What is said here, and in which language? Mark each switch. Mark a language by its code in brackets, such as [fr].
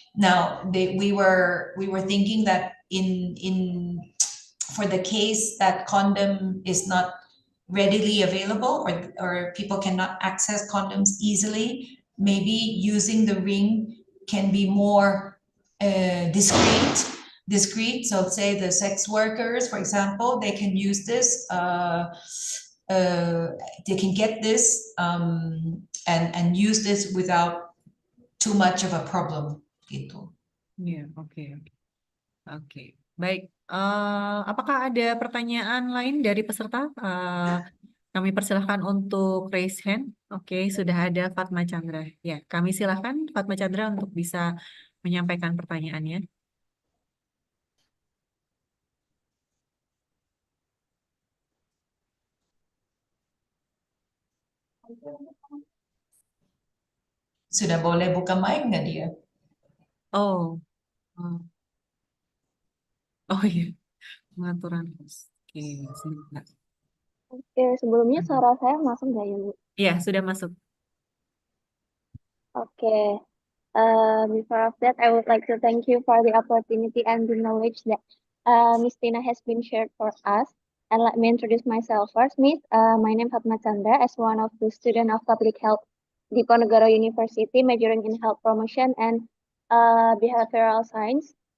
[en] Now we were thinking that in for the case that condom is not readily available, or people cannot access condoms easily, maybe using the ring can be more discreet. So say the sex workers, for example, they can use this, they can get this and use this without too much of a problem gitu. [id] Ya, oke. Baik, apakah ada pertanyaan lain dari peserta? Kami persilahkan untuk raise hand. Oke, sudah ada Fatma Chandra. Ya, kami silahkan Fatma Chandra untuk bisa menyampaikan pertanyaannya. Sudah boleh buka mic nggak dia? Oh, iya, pengaturan host. Oke, sebentar. Oke, sebelumnya suara saya masuk nggak ya, Bu? Iya, sudah masuk. Oke. [en] Before of that, I would like to thank you for the opportunity and the knowledge that Miss Tina has been shared for us. And let me introduce myself first, Miss. My name is Fatma Chandra, as one of the student of Public Health Diponegoro University, majoring in health promotion and behavioral science.